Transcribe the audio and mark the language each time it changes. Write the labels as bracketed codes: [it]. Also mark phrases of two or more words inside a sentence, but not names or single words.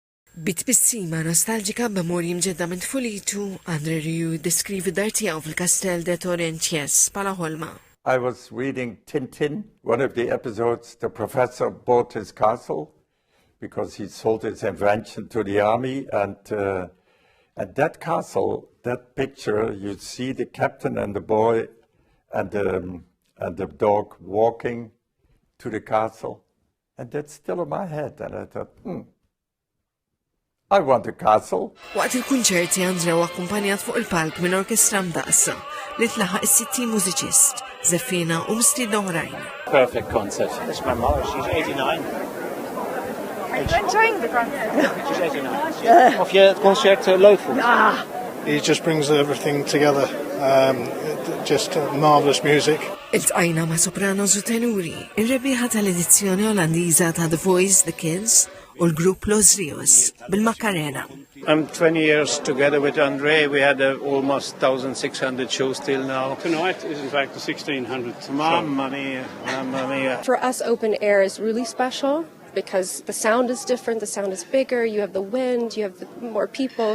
[mt] Bitbissima nostalġika b'memorji mġedda minn tfulitu, André Rieu deskrivi dar tiegħu fil-Kastell de Torrentiès bħala ħolma. [en] I was reading Tintin, one of the episodes. The professor bought his castle because he sold his invention to the army, and that castle, that picture, you see the captain and the boy and the dog walking to the castle, and that's still in my head. And I thought, I want a castle. [mt] Waqt il-kunċerti André akkumpanjat fuq il-palk minn orkestra mdaqsa li tlaħaq is-60 mużiċist, żeffina u mistiedna oħrajn. [en] Perfect concert. That's my mother. She's 89. Are you enjoying the concert? She's 89. [nl] Of je het concert leuk vond? [en] He just brings everything together. Just marvelous music. [mt] Iltqajna ma' sopranos u tenuri, ir-rebbieħa tal-edizzjoni Olandiża ta' The Voice, The Kids u l-grupp Los Rios bil-Macarena. [en] I'm 20 years together with André. We had almost 1,600 shows till now. Tonight is in fact the 1,600th. [it] Mamma mia. [en] For us, open air is really special because the sound is different, the sound is bigger, you have the wind, you have more people.